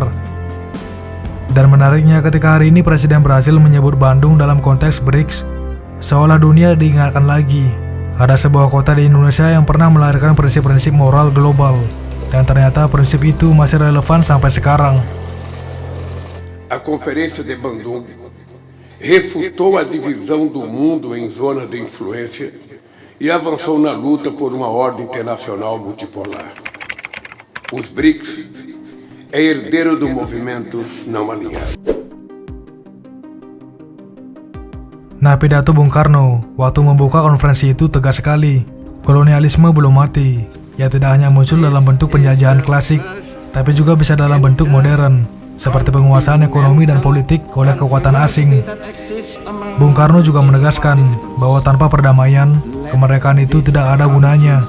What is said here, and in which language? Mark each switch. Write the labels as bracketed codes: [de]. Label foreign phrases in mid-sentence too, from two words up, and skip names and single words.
[id] Dan menariknya ketika hari ini Presiden Brasil menyebut Bandung dalam konteks BRICS, seolah dunia diingatkan lagi. Ada sebuah kota di Indonesia yang pernah melahirkan prinsip-prinsip moral global, dan ternyata prinsip itu masih relevan sampai sekarang. [pt] A Conferência de Bandung refutou a divisão do mundo em zonas de influência e avançou na luta por uma ordem internacional multipolar. Os BRICS é herdeiro do movimento não alinhado. [id] Nah, pidato Bung Karno waktu membuka konferensi itu tegas sekali. Kolonialisme belum mati. Ya tidak hanya muncul dalam bentuk penjajahan klasik, tapi juga bisa dalam bentuk modern, seperti penguasaan ekonomi dan politik oleh kekuatan asing. Bung Karno juga menegaskan bahwa tanpa perdamaian, kemerdekaan itu tidak ada gunanya.